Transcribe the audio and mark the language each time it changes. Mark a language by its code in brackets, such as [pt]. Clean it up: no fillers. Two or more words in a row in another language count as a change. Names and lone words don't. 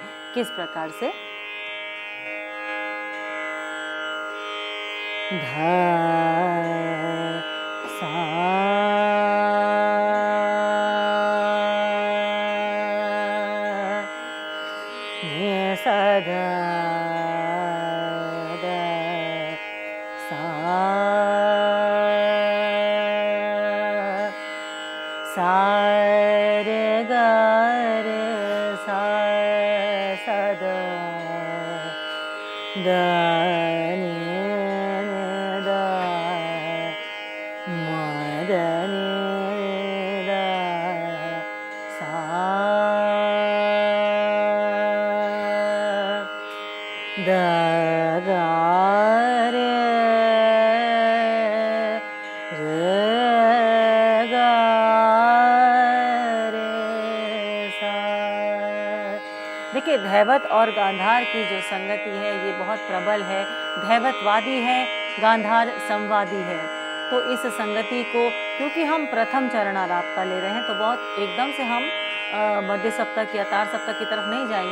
[hi] किस प्रकार से, धा सा ने सा धा धा सा सा रे ग रे सा सा द द नि नि द म द नि द सा द ग रे रे ग रे सा। देखिए धैवत और गांधार की जो संगति है ये बहुत प्रबल है। धैवत वादी है, गांधार संवादी है। तो इस संगति को क्योंकि हम प्रथम चरण आलाप का ले रहे हैं तो बहुत एकदम से हम मध्य सप्तक या तार सप्तक की तरफ नहीं जाएंगे।